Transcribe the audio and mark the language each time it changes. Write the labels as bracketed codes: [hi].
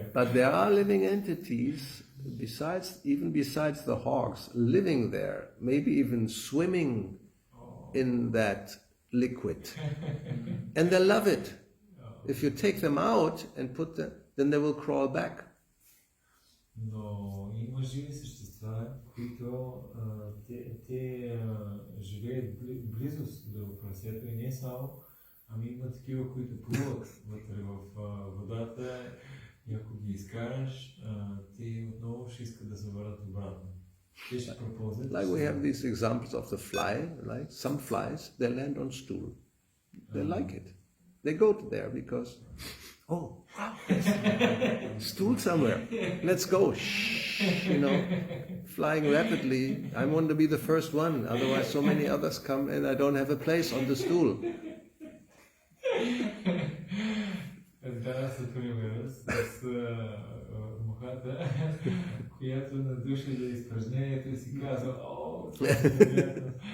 [en] But there are living entities, even besides the hogs, living there, maybe even swimming in that liquid. And they love it. If you take them out and put them, then they will crawl back. [bg] Но има живи същества, които те живеят близост до прасето и не само, ами има такива, които плуват вътре в водата и ако ги изкараш, те отново ще искат да се върнат обратно. Те ще пропълзят. [en] Like we have these examples of the fly, like some flies, they land on stool. They like it. They go there because, oh, wow, there's stool somewhere. Let's go. Shh, you know, flying rapidly. I want to be the first one. Otherwise, so many others come and I don't have a place on the stool. [bg] Да, съпример с мухата, която надуши за изпражнението и си казва, о, това е приятно.